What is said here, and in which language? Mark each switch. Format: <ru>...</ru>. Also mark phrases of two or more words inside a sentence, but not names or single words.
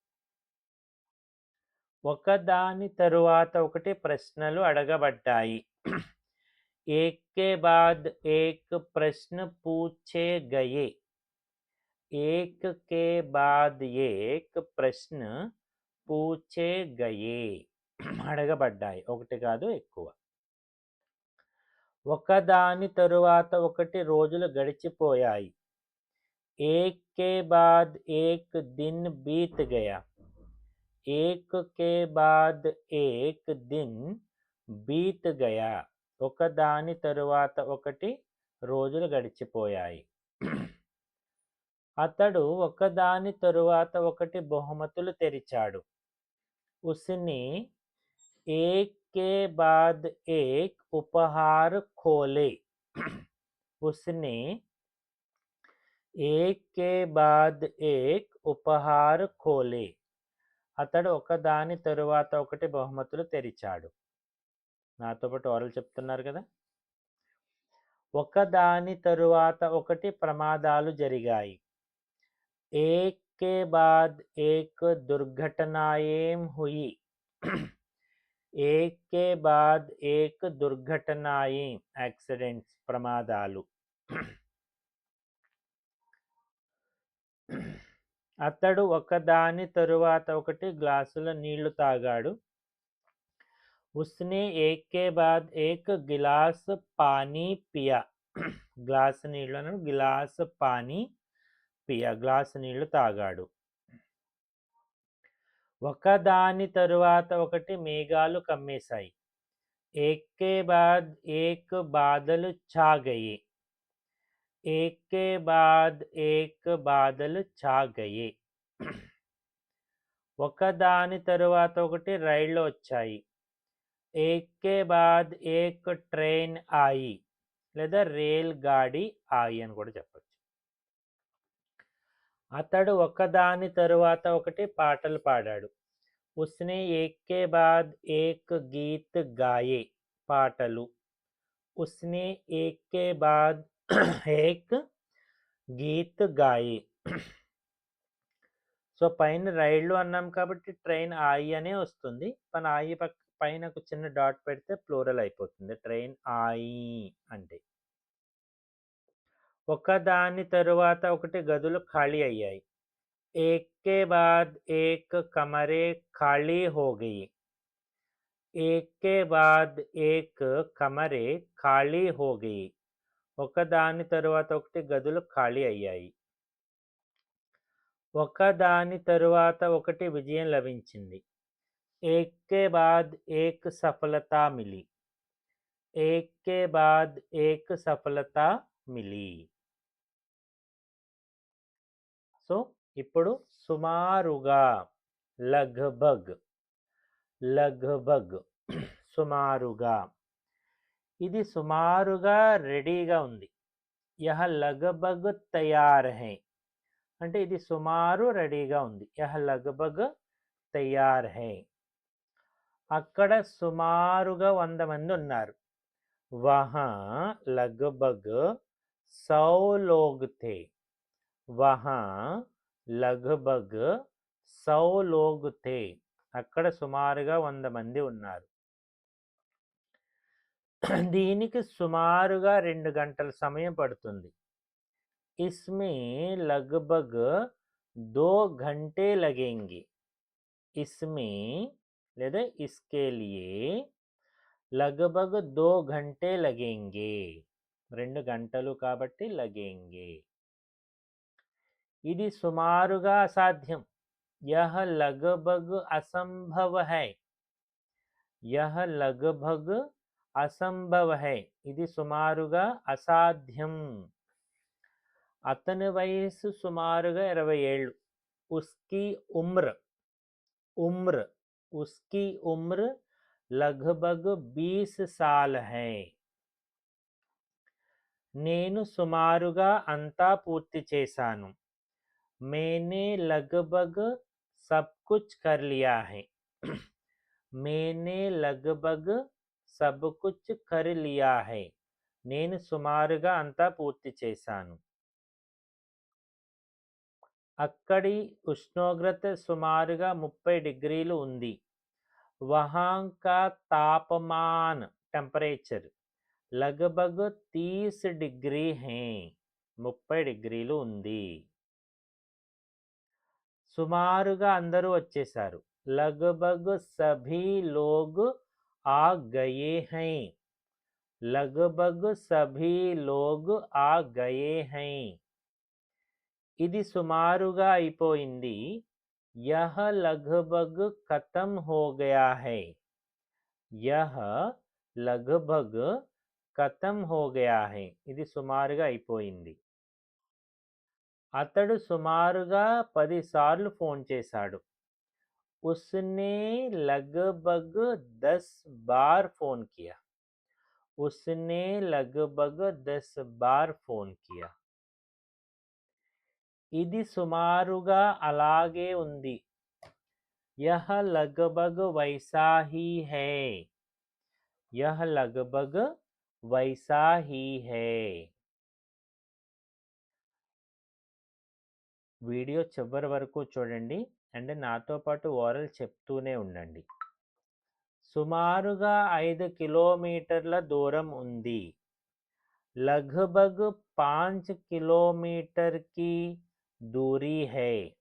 <te>ఒకదాని తరువాత ఒకటి ప్రశ్నలు అడగబడ్డాయి.</te> <hi>एक के बाद एक प्रश्न पूछे गए. एक के बाद एक प्रश्न पूछे गए.</hi> <te>అడగబడ్డాయి, ఒకటి కాదు ఎక్కువ. ఒకదాని తరువాత ఒకటి రోజులు గడిచిపోయాయి.</te> <hi>एक के बाद एक दिन बीत गया. एक के बाद एक दिन बीत गया.</hi> <te>ఒకదాని తరువాత ఒకటి రోజులు గడిచిపోయాయి. అతడు ఒకదాని తరువాత ఒకటి బహుమతులు తెరిచాడు.</te> <hi>उसने एक के बाद एक उपहार खोले. उसने एक के बाद एक उपहार खोले.</hi> <te>అతడు ఒకదాని తరువాత ఒకటి బహుమతులు తెరిచాడు. నాతో పాటు ఓరల్ చెప్తున్నారు కదా. ఒకదాని తరువాత ఒకటి ప్రమాదాలు జరిగాయి.</te> <hi>एक के बाद एक दुर्घटनाएं हुई. एक के बाद एक दुर्घटनाएं యాక్సిడెంట్స్, ప్రమాదాలు.</hi> <te>అతడు ఒకదాని తరువాత ఒకటి గ్లాసుల నీళ్లు తాగాడు.</te> <hi>उसने एक के बाद एक गिलास पानी पिया.</hi> <te>గ్లాసు నీళ్లను</te> <hi>गिलास पानी पिया.</hi> <te>గ్లాసు నీళ్లు తాగాడు. ఒకదాని తరువాత ఒకటి మేఘాలు కమ్మేశాయి.</te> <hi>एक के बाद एक बादल छा गए. एक के बाद एक बादल छा गए.</hi> <te>ఒకదాని తరువాత ఒకటి రైళ్లు వచ్చాయి.</te> <hi>एक के बाद एक ట్రైన్ आई లేదా रेल गाड़ी आई</hi> <te>అని కూడా చెప్పచ్చు. అతడు ఒకదాని తరువాత ఒకటి పాటలు పాడాడు.</te> <hi>उसने एक के बाद एक गीत गाए పాటలు. उसने एक के बाद एक गीत गाए.</hi> <te>సో పైన రైళ్లు అన్నాం కాబట్టి</te> <hi>ट्रेन आई</hi> <te>అనే వస్తుంది. మన ఆయి పైన ఒక చిన్న డాట్ పెడితే ప్లూరల్ అయిపోతుంది.</te> <hi>ट्रेन आई అంటే.</hi> <te>ఒకదాని తరువాత ఒకటి గదులు ఖాళీ అయ్యాయి.</te> <hi>एक के बाद एक कमरे खाली हो गई. एक के बाद एक कमरे ఖాళీ हो गई.</hi> <te>ఒకదాని తరువాత ఒకటి గదులు ఖాళీ అయ్యాయి. ఒకదాని తరువాత ఒకటి విజయం లభించింది.</te> <hi>एक के बाद एक सफलता मिली. एक के बाद एक सफलता मिली.</hi> <te>సో ఇప్పుడు సుమారుగా</te> <hi>लगभग लगभग</hi> <te>సుమారుగా. ఇది సుమారుగా రెడీగా ఉంది.</te> <hi>यह लगभग तैयार है</hi> <te>అంటే ఇది సుమారు రెడీగా ఉంది.</te> <hi>यह लगभग तैयार है.</hi> <te>అక్కడ సుమారుగా 100 మంది ఉన్నారు.</te> <hi>वहाँ लगभग 100 लोग थे. वहाँ लगभग 100 लोग थे.</hi> <te>అక్కడ సుమారుగా 100 మంది ఉన్నారు. దీనికి సుమారుగా 2 గంటల సమయం పడుతుంది.</te> <hi>इसमें लगभग 2 घंटे लगेंगे. ఇస్మే లేదా इसके लिए लगभग 2 घंटे लगेंगे.</hi> <te>2 గంటలు కాబట్టి లగేంగే. ఇది సుమారుగా అసాధ్యం.</te> <hi>यह लगभग असंभव है. यह लगभग असंभव है.</hi> <te>ఇది సుమారుగా అసాధ్యం. అతని వయస్సు సుమారుగా 20 ఏళ్ళు.</te> <hi>उसकी उम्र उम्र उसकी उम्र लगभग 20 साल है.</hi> <te>నేను సుమారుగా అంతా పూర్తి చేశాను.</te> <hi>मैंने लगभग सब कुछ कर लिया है. मैंने लगभग सब कुछ कर लिया है.</hi> <te>నేను సుమారుగా అంతా పూర్తి చేశాను. అక్కడి ఉష్ణోగ్రత సుమారుగా 30 డిగ్రీలు ఉంది.</te> <hi>वहाँ का तापमान टेम्परेचर लगभग 30 डिग्री है.</hi> <te>30 డిగ్రీలు ఉంది. సుమారుగా అందరూ వచ్చేసారు.</te> <hi>लगभग सभी लोग आ गए हैं. लगभग सभी लोग आ गए हैं.</hi> <te>ఇది సుమారుగా అయిపోయింది.</te> <hi>यह लगभग खत्म हो गया है. यह लगभग खत्म हो गया है.</hi> <te>ఇది సుమారుగా అయిపోయింది. అతడు సుమారుగా 10 సార్లు ఫోన్ చేశాడు.</te> <hi>उसने लगभग 10 बार फोन किया. उसने लगभग 10 बार फोन किया.</hi> <te>ఇది సుమారుగా అలాగే ఉంది.</te> <hi>यह लगभग वैसा ही है. यह लगभग वैसा ही है.</hi> <te>వీడియో చివరి వరకు చూడండి అండ్ నాతో పాటు ఓరల్ చెప్తూనే ఉండండి. సుమారుగా 5 కిలోమీటర్ల దూరం ఉంది.</te> <hi>लगभग 5 किलोमीटर की दूरी है.</hi>